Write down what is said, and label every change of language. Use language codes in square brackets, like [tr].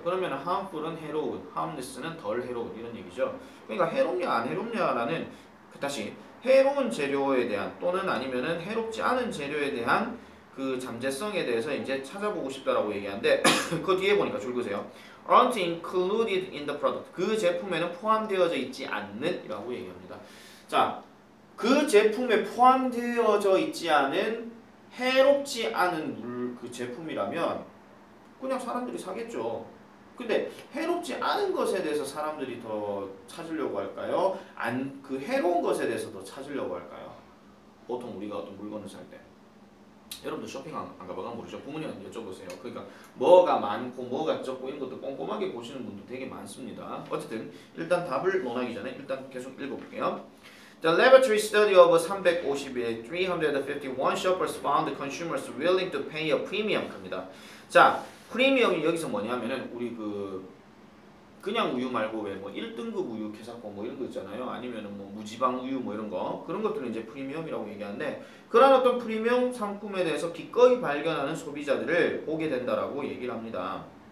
[ko] 그러면 harmful은 해로운, harmless는 덜 해로운 이런 얘기죠. 그러니까 해롭냐 안 해롭냐라는 다시 해로운 재료에 대한 또는 아니면은 해롭지 않은 재료에 대한 그 잠재성에 대해서 이제 찾아보고 싶다라고 얘기하는데 그 뒤에 보니까 줄거세요. [en] aren't included in the product. [ko] 그 제품에는 포함되어져 있지 않는이라고 얘기합니다. 자, 그 제품에 포함되어져 있지 않은 해롭지 않은 그 제품이라면 그냥 사람들이 사겠죠. 근데 해롭지 않은 것에 대해서 사람들이 더 찾으려고 할까요? 그 해로운 것에 대해서 더 찾으려고 할까요? 보통 우리가 어떤 물건을 살 때 여러분들 쇼핑 안 가봐가면 모르죠. 부모님한테 여쭤보세요. 그러니까 뭐가 많고 뭐가 적고 이런 것도 꼼꼼하게 보시는 분도 되게 많습니다. 어쨌든 일단 답을 논하기 전에 일단 계속 읽어볼게요. [en] The laboratory study of 351 shoppers found the consumers willing to pay a premium 겁니다. [ko] 자, 프리미엄이 여기서 뭐냐면은 우리 그냥 우유 말고 왜 뭐 1등급 우유 캐사코 뭐 이런 거 있잖아요. 아니면은 뭐 무지방 우유 뭐 이런 거 그런 것들은 이제 프리미엄이라고 얘기하는데 그런 어떤 프리미엄 상품에 대해서 기꺼이 발견하는 소비자들을 보게 된다라고 얘기를 합니다.